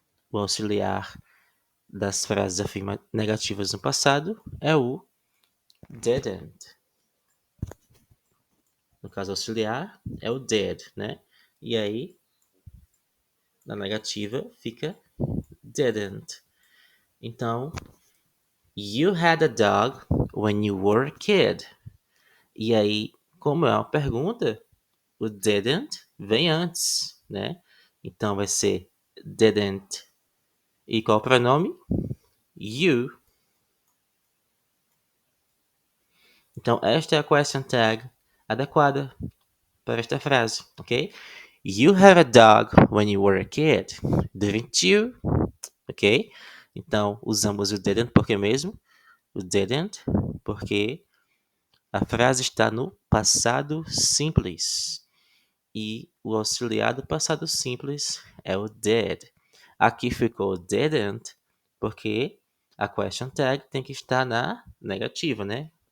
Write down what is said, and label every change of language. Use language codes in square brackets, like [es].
[pt] O auxiliar das frases negativas no passado é o didn't. No caso auxiliar é o did, né? E aí, na negativa, fica didn't. Então, [en] You had a dog when you were a kid. [pt] E aí, como é uma pergunta, o didn't vem antes, né? Então vai ser didn't. E qual o pronome? You. Então esta é a question tag adequada para esta frase, ok? [en] You had a dog when you were a kid, didn't you? [pt] Ok? Então usamos o didn't porque mesmo? O didn't porque a frase está no passado simples. E o auxiliar do passado simples é o did. Aqui ficou didn't, porque a question tag tem que estar na negativa, né?